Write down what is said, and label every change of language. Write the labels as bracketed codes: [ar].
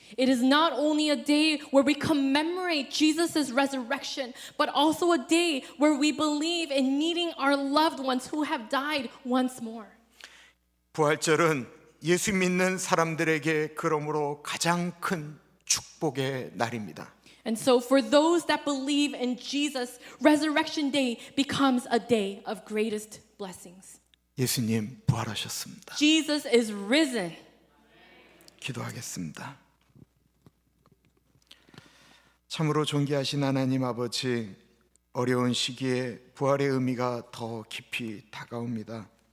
[en] It is not only a day where we commemorate Jesus' resurrection, but also a day where we believe in meeting our loved ones who have died once more. [ko] 부활절은 예수 믿는 사람들에게 그러므로 가장 큰 축복의 날입니다. [en] And so for those that believe in Jesus, Resurrection Day becomes a day of greatest blessings. [ko] 예수님 부활하셨습니다. [en] Jesus is risen. [ko] 기도하겠습니다. 참으로 존귀하신 하나님 아버지, 어려운 시기에 부활의 의미가 더 깊이 다가옵니다.